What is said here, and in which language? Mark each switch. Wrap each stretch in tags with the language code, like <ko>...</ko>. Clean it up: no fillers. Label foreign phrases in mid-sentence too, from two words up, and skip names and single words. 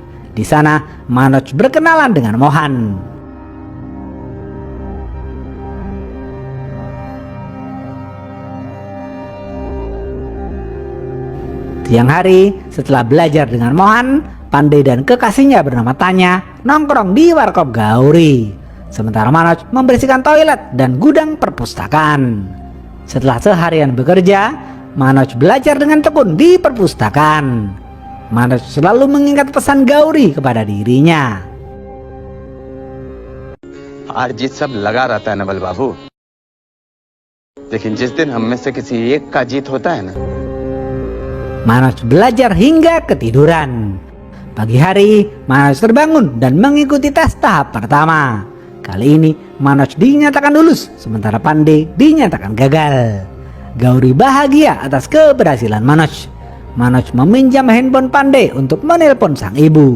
<id>Di sana, Manoj berkenalan dengan Mohan. Siang hari, setelah belajar dengan Mohan, Pandey dan kekasihnya bernama Tanya nongkrong di warkop Gauri. Sementara Manoj membersihkan toilet dan gudang perpustakaan. Setelah seharian bekerja, Manoj belajar dengan tekun di perpustakaan. Manoj selalu mengingat pesan Gauri kepada dirinya.</id> <hi>हार जीत सब लगा रहता है नवल बाबू, लेकिन जिस दिन हम में से किसी एक का जीत होता है ना.</hi> <id>Manoj belajar hingga ketiduran. Pagi hari, Manoj terbangun dan mengikuti tes tahap pertama. Kali ini, Manoj dinyatakan lulus, sementara Pandey dinyatakan gagal. Gauri bahagia atas keberhasilan Manoj. Manoj meminjam handphone Pandey untuk menelpon sang ibu.</id>